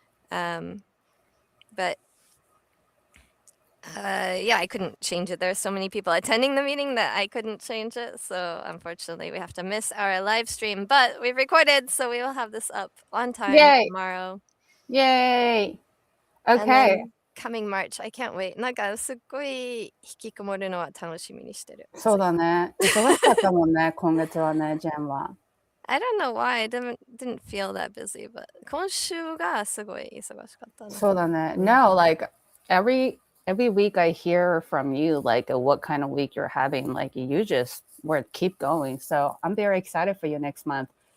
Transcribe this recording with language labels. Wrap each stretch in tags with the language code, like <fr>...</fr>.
<en>But yeah, I couldn't change it. There are so many people attending the meeting that I couldn't change it. So unfortunately, we have to miss our live stream. But we've recorded, so we will have this up on time Yay! tomorrow. Yay! And Okay. then coming March, I can't wait.</en> <ja>なんかすっごい引きこもるのは楽しみにしてる。そうだね。忙しかったもんね、今月はね、ジェンは。</ja> <en>I don't know why I didn't feel that busy, but</en> <ja>今週がすごい忙しかったね。そうだね。</ja> <en>No, like every week I hear from you like what kind of week you're having. Like you just keep going. So I'm very excited for you next month.</en>